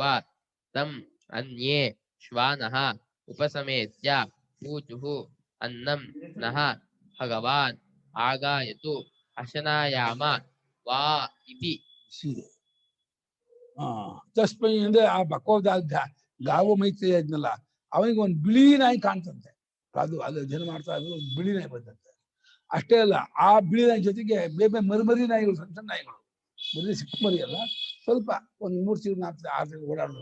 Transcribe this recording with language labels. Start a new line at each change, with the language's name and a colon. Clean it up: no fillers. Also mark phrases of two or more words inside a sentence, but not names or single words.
Sanskrit: ತಂ ಅನ್ಯೇ ಶ್ವಾನಃ ಉಪಸಮೇತ್ಯ ಊಚುಃ ಅನ್ನಂ ನಃ ಭಗವಾನ್ ಆಗಾಯತು ಅಶನಾಯಾಮ ವಾ ಇತಿ.
Kannada: ತಸ್ಮೈ ಅಂದ್ರೆ ಆ ಬಕೋದಾದ ಗಾವು ಮೈತ್ರಿಯ ಇದ್ನಲ್ಲ, ಅವನಿಗೆ ಒಂದು ಬಿಳಿ ನಾಯಿ ಕಾಣ್ತಂತೆ. ಅದು ಅದು ಜನ ಮಾಡ್ತಾ ಇದ್ರು, ಒಂದು ಬಿಳಿ ನಾಯಿ ಬಂದಂತೆ. ಅಷ್ಟೇ ಅಲ್ಲ, ಆ ಬಿಳಿ ನಾಯಿ ಜೊತೆಗೆ ಬೇರೆ ಮರಿ ನಾಯಿಗಳು, ಸಣ್ಣ ಸಣ್ಣ ನಾಯಿಗಳು, ಬರೀ ಸಿಕ್ಕ ಮರಿ ಅಲ್ಲ, ಸ್ವಲ್ಪ ಒಂದು 3 ತಿಂಗಳು 4 ತಿಂಗಳು ಓಡಾಡೋದು.